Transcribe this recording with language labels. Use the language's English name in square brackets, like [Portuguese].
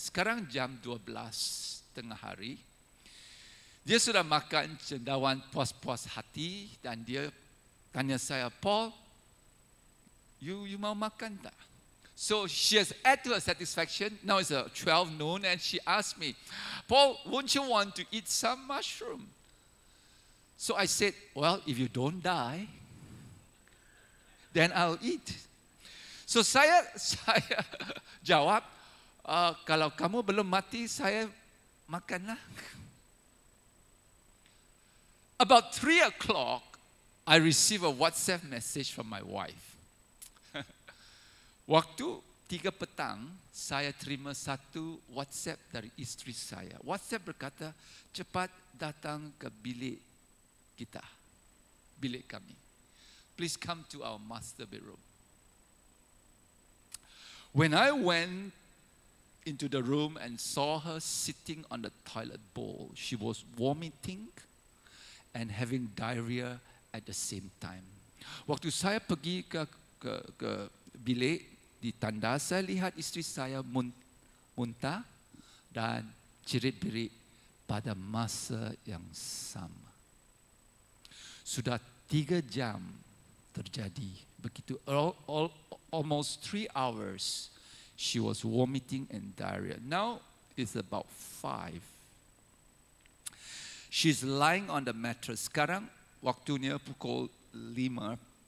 [Malay] Sekarang jam 12 tengah hari. Dia sudah makan cendawan puas-puas hati dan dia tanya saya, Paul, you mau makan tak? [English] So she has ate to her satisfaction. Now it's 12 noon and she asked me, Paul, won't you want to eat some mushroom? So I said, well, if you don't die, then I'll eat. [Malay] So saya jawab, kalau kamu belum mati, saya makanlah. [English] About 3 o'clock, I received a WhatsApp message from my wife. [Malay] Waktu 3 petang, saya terima satu WhatsApp dari isteri saya. WhatsApp berkata, cepat datang ke bilik kita, bilik kami. [English] Please come to our master bedroom. When I went into the room and saw her sitting on the toilet bowl, she was vomiting and having diarrhea at the same time. [Malay] Waktu saya pergi ke bilik di tanda, saya lihat isteri saya muntah dan jerit-jerit pada masa yang sama. Sudah 3 jam terjadi begitu. [English] Almost 3 hours she was vomiting and diarrhea. Now it's about 5. She's lying on the mattress. [Malay] Sekarang waktunya pukul 5.